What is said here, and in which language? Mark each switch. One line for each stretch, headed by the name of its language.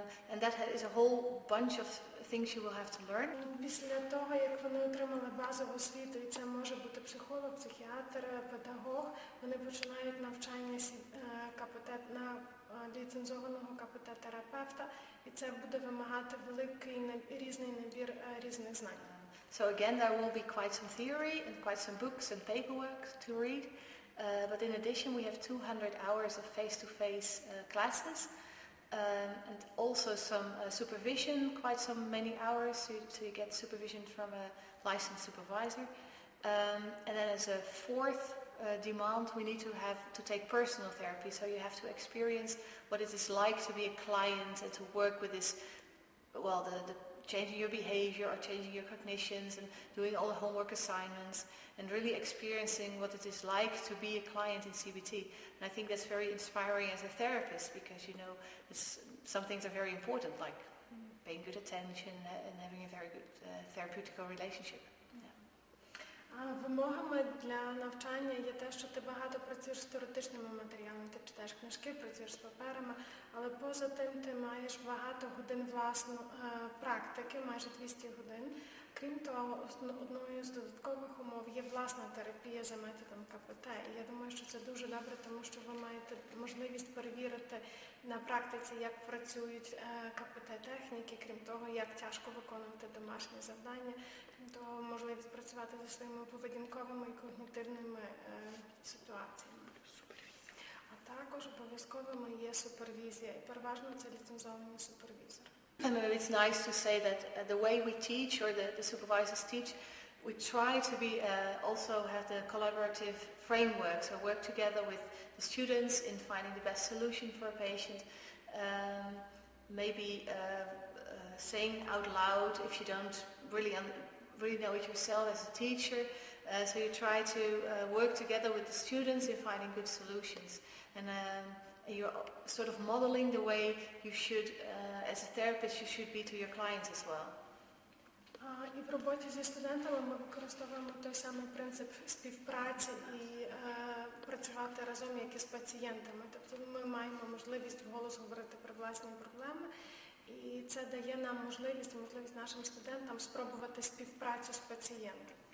English: And that is a whole bunch of things you will have to learn.
Ukrainian: Після того, як вони отримали базову освіту, і це може бути психолог, психіатр, педагог, вони починають навчання на ліцензованого КПТ-терапевта, і це буде вимагати великий різний набір різних знань.
English: So again, there will be quite some theory and quite some books and paperwork to read, but in addition we have 200 hours of face-to-face classes. And also some supervision, quite some many hours, so you get supervision from a licensed supervisor. And then as a fourth demand, we need to take personal therapy, so you have to experience what it is like to be a client and to work with this, well, the changing your behavior or changing your cognitions and doing all the homework assignments and really experiencing what it is like to be a client in CBT. And I think that's very inspiring as a therapist, because, you know, some things are very important, like paying good attention and having a very good therapeutical relationship.
Ukrainian: Вимогами для навчання є те, що ти багато працюєш з теоретичними матеріалами, ти читаєш книжки, працюєш з паперами, але поза тим ти маєш багато годин власної практики, майже 200 годин. Крім того, одною з додаткових умов є власна терапія за методом КПТ. І я думаю, що це дуже добре, тому що ви маєте можливість перевірити на практиці, як працюють КПТ-техніки, крім того, як тяжко виконувати домашні завдання, то можливість працювати зі своїми поведінковими і когнітивними ситуаціями. А також обов'язковими є супервізія, і переважно це ліцензовані супервізори.
English: And it's nice to say that the way we teach, or the supervisors teach, we try to be also have the collaborative framework, so work together with the students in finding the best solution for a patient. maybe saying out loud if you don't really know it yourself as a teacher. So you try to work together with the students in finding good solutions. And you're sort of modeling the way you should, as a therapist, you should be to your clients as well.
Ukrainian: І в роботі зі студентами ми використовуємо той самий принцип співпраці і працювати разом, як і з пацієнтами. Тобто ми маємо можливість вголос говорити про власні проблеми, і це дає нам можливість нашим студентам спробувати співпрацю з пацієнтом.